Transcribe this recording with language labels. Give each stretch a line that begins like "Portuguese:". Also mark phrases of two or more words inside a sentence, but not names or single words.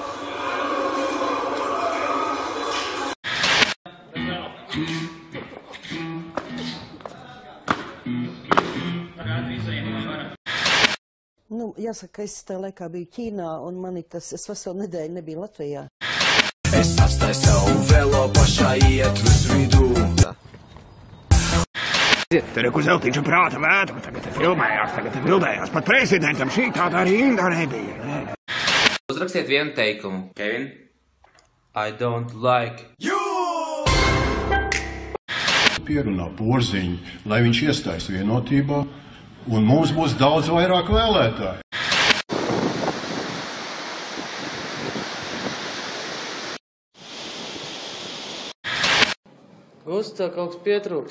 Latvian: Nu, jāsaka, es tajā laikā biju Ķīnā, un es veselu nedēļu nebiju Latvijā. Es atstāju savu velo pašā ietves vidū. Tur ir Zeltiņš un prāta vētra, tagad filmējās, pat prezidentam šī tāda arī Indā nebija. Uzrakstiet vienu teikumu.
English: Kevin, I don't like you!
Latvian: Pierunā Porziņu, lai viņš iestājas vienotībā, un mums būs daudz vairāk vēlētāju. Uz tā kaut kas pietrūkst.